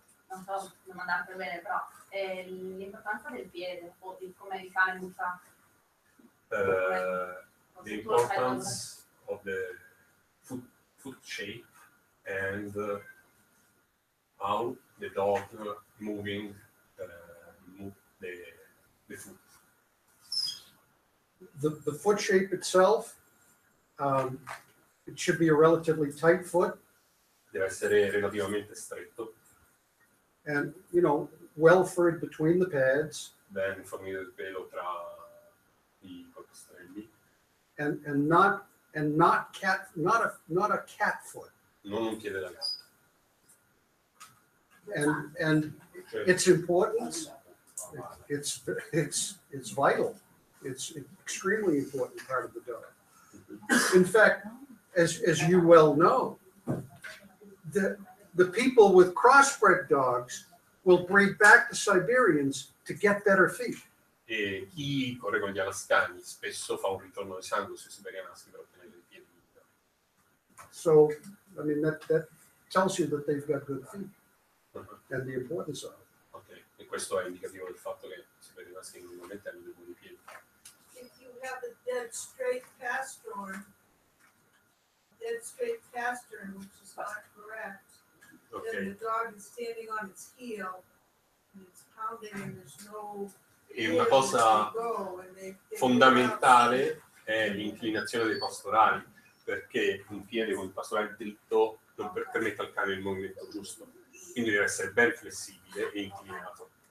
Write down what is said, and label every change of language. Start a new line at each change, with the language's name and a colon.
Italian: Non so domandarti bene, però l'importanza del piede o di come il cane usa.
English: The importance of the foot shape and how the dog moving move the foot. The foot shape itself, it should be a relatively tight foot
Italian: Deve essere relativamente stretto,
English: and, well furred between the pads
Italian: ben fornito il pelo tra i polpastrelli,
English: and not a cat foot.
Italian: non un piede da gatto.
English: And its importance, it's vital. It's an extremely important part of the dog. In fact, as you well know, the people with crossbred dogs will breed back the Siberians to get better feet.
Italian: E chi corre con gli alaskani spesso fa un ritorno di sangue sui Siberian Husky per ottenere i piedi migliori.
English: So, I mean, that tells you that they've got good feet and the importance of it.
Italian: Ok, e questo è indicativo del fatto che i Siberian Husky normalmente hanno dei buoni piedi.
English: If you have a dead straight cast horn, which is not correct, then the Ok, dog is standing on its heel and it's pounding and there's no
Italian: e una cosa fondamentale è l'inclinazione dei pastorali, perché un piede con il pastorale dritto non permette al cane il movimento giusto, quindi deve essere ben flessibile e inclinato.